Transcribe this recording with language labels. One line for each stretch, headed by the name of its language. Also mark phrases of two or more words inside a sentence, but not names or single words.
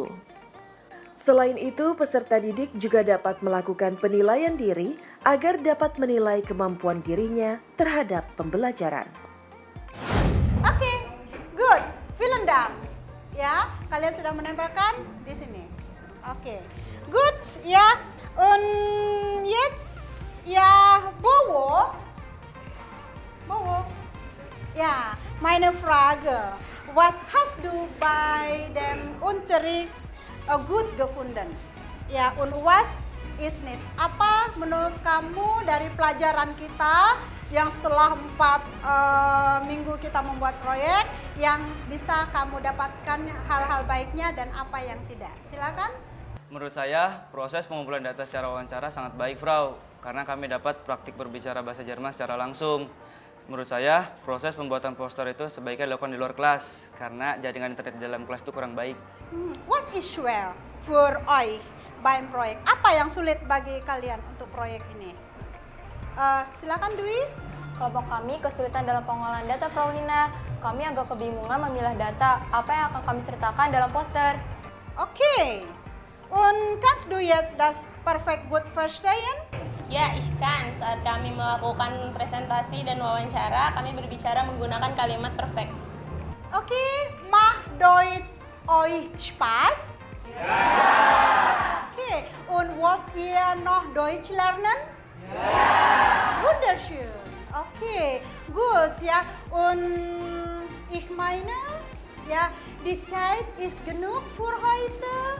Indonesian: Selain itu, peserta didik juga dapat melakukan penilaian diri agar dapat menilai kemampuan dirinya terhadap pembelajaran.
English: Oke, good.
German: Vielen Dank.
Indonesian: Ya, kalian sudah menempelkan di sini.
English: Oke, good ya.
German: Und jetzt ja Bowo. Ja, meine Frage. Was hast du bei dem Unterricht gut gefunden? Ja, und was ist nicht?
Indonesian: Apa menurut kamu dari pelajaran kita yang setelah 4 minggu kita membuat proyek yang bisa kamu dapatkan hal-hal baiknya dan apa yang tidak? Silakan. Menurut saya, proses pengumpulan data secara wawancara sangat baik, Frau, karena kami dapat praktik berbicara bahasa Jerman secara langsung. Menurut saya, proses pembuatan poster itu sebaiknya dilakukan di luar kelas, karena jaringan internet di dalam kelas itu kurang baik.
English: What is
German: schwer für euch beim Projekt?
Indonesian: Apa yang sulit bagi kalian untuk proyek ini? Silakan Dwi. Kelompok kami kesulitan dalam pengolahan data, Frau Lina. Kami agak kebingungan memilah data. Apa yang akan kami sertakan dalam poster?
English: Okay.
German: Und kannst du jetzt das perfekt gut verstehen? Ya, ich kann.
Indonesian: Saat kami melakukan presentasi dan wawancara, kami berbicara menggunakan kalimat perfect.
German: Okay, macht Deutsch euch Spaß? Ja. Okay, und wollt ihr noch Deutsch lernen? Ja. Wunderschön. Okay, gut, ja. Und ich meine, die Zeit ist genug für heute.